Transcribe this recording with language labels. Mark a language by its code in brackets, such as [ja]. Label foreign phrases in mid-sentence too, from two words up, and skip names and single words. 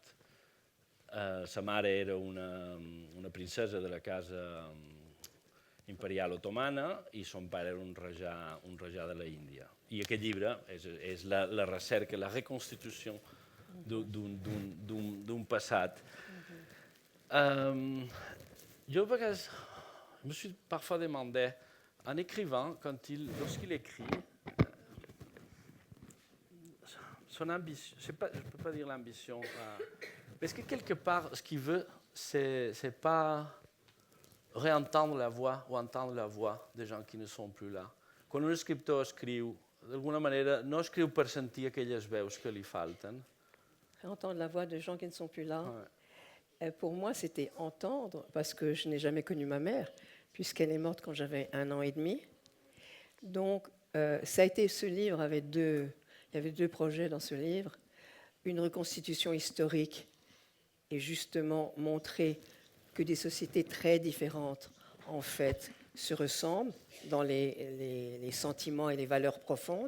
[ca] Sa mare era una princesa de la casa imperial otomana i son pare era un rajà de la Índia. I aquest llibre és la recerca, la reconstitució d'un passat. Jo a vegades [fr] me suis parfois demandé, en écrivant, lorsqu'il écrit, son ambition, je ne peux pas dire l'ambition, parce que quelque part, ce qu'il veut, c'est pas réentendre la voix ou entendre la voix des gens qui ne sont plus là. [ca] Quan un escriptor escriu, d'alguna manera, no escriu per sentir aquelles veus que li falten. [fr] Entendre la voix de gens qui ne sont plus là. Ouais. Pour moi, c'était entendre, parce que je n'ai jamais connu ma mère, puisqu'elle est morte quand j'avais 1 an et demi. Donc, ça a été ce livre, il y avait 2 projets dans ce livre. Une reconstitution historique et justement montrer que des sociétés très différentes, en fait, se ressemblent dans les sentiments et les valeurs profondes.